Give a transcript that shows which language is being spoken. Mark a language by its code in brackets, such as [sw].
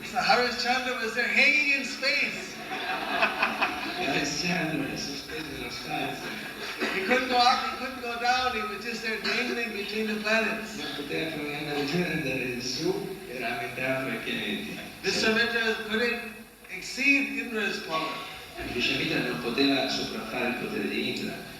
[en] So Harishchandra was there hanging in space. [it] Alessandro è sospeso nello spazio. [en] He couldn't go up, he couldn't go down, he was just there dangling between the planets. [it] Non poteva proprio andare giù e andare su, era a metà fra i pianeti. [en] Visvamitra couldn't exceed Indra's power. [it] Vishnamitra non poteva sopraffare il potere di Indra.